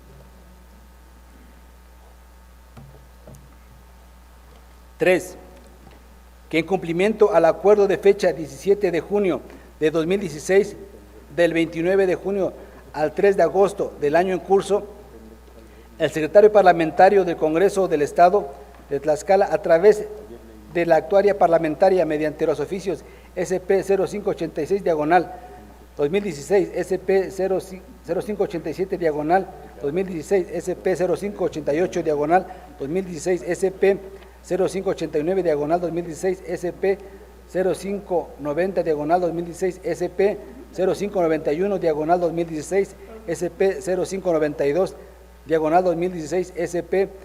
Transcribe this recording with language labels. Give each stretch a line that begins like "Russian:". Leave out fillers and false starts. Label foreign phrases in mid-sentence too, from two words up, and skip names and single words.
Spanish: Tres, que en cumplimiento al acuerdo de fecha 17 de junio de 2016, del 29 de junio al 3 de agosto del año en curso, el secretario parlamentario del Congreso del Estado de Tlaxcala, a través de la actuaria parlamentaria mediante los oficios SP 0586 diagonal 2016, SP 0587 diagonal 2016, SP 0588 diagonal 2016, SP 0589 diagonal 2016, SP 0590 diagonal 2016, SP 0591 diagonal 2016, SP 0592 diagonal 2016, SP